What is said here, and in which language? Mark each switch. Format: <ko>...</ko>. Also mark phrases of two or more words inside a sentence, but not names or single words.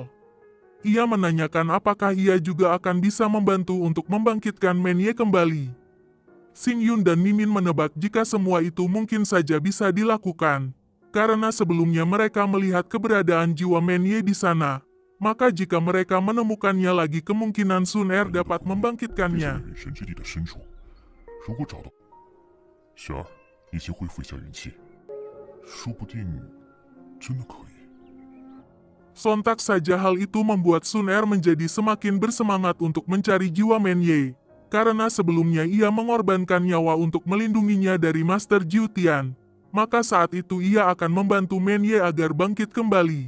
<id>Ia menanyakan apakah ia juga akan bisa membantu untuk membangkitkan Menye kembali. Xing Yun dan Mimin menebak jika semua itu mungkin saja bisa dilakukan, karena sebelumnya mereka melihat keberadaan jiwa Menye di sana. Maka jika mereka menemukannya lagi kemungkinan Sun Er dapat</id> <zh>飞向</zh> <id>membangkitkannya.</id> <zh>远神之地的深处，如果找到，雪儿，你先恢复一下元气，说不定真的可以。</zh> <id>Sontak saja hal itu membuat Sun Er menjadi semakin bersemangat untuk mencari jiwa Menye, karena sebelumnya ia mengorbankan nyawa untuk melindunginya dari Master Jiu Tian. Maka saat itu ia akan membantu Menye agar bangkit kembali.</id>